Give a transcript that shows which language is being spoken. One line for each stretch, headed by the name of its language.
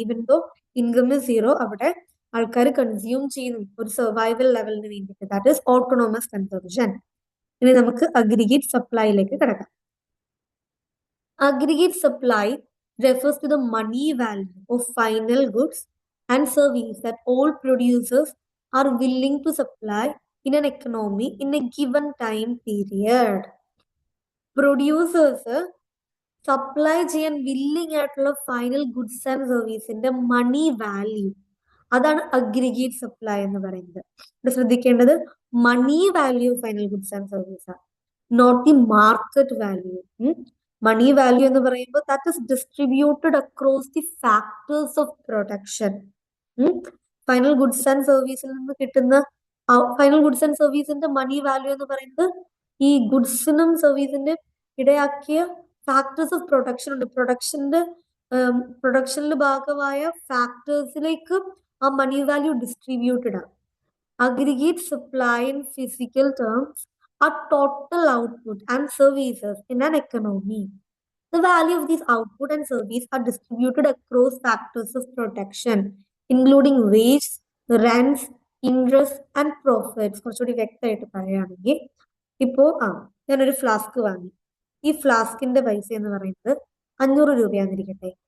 English: even though income is zero,
Malayalam: അവിടെ ആൾക്കാർ consume ചെയ്യുന്നു ഒരു സർവൈവൽ ലെവലിന് വേണ്ടിയിട്ട്.
English: That is autonomous consumption.
Malayalam: ഇനി നമുക്ക് അഗ്രിഗേറ്റ് സപ്ലൈയിലേക്ക് കിടക്കാം.
English: Aggregate supply refers to the money value of final goods and service that all producers are willing to supply in an economy in a given time period.
Malayalam: Producers supply ചെയ്യാൻ willing ആയിട്ടുള്ള final goods and സർവീസിന്റെ money value, അതാണ് aggregate supply എന്ന് പറയുന്നത്. ഇവിടെ ശ്രദ്ധിക്കേണ്ടത് മണി value final goods and service ആണ്,
English: Not the market value. Money value
Malayalam: എന്ന് പറയുമ്പോൾ
English: That is distributed across the factors of production.
Malayalam: Final goods and സർവീസിൽ നിന്ന് കിട്ടുന്ന final goods and സർവീസിന്റെ money value എന്ന് പറയുന്നത് ഈ ഗുഡ്സിനും സർവീസിന്റെ ഇടയാക്കിയ ഫാക്ടേഴ്സ് ഓഫ് പ്രൊഡക്ഷൻ ഉണ്ട്. പ്രൊഡക്ഷനിൽ ഭാഗമായ ഫാക്ടേഴ്സിലേക്ക് ആ മണി വാല്യൂ ഡിസ്ട്രിബ്യൂട്ടഡ് ആണ്.
English: Aggregate supply in physical terms are total output and services in an economy. The value of these output and service are distributed across factors of production, including wage, rents, interest and profits.
Malayalam: കുറച്ചുകൂടി വ്യക്തമായിട്ട് പറയുകയാണെങ്കിൽ, ഇപ്പോ ഞാനൊരു flask വാങ്ങി. ഈ ഫ്ലാസ്കിന്റെ പൈസ എന്ന് പറയുന്നത് 500 രൂപയാന്നിരിക്കട്ടെ.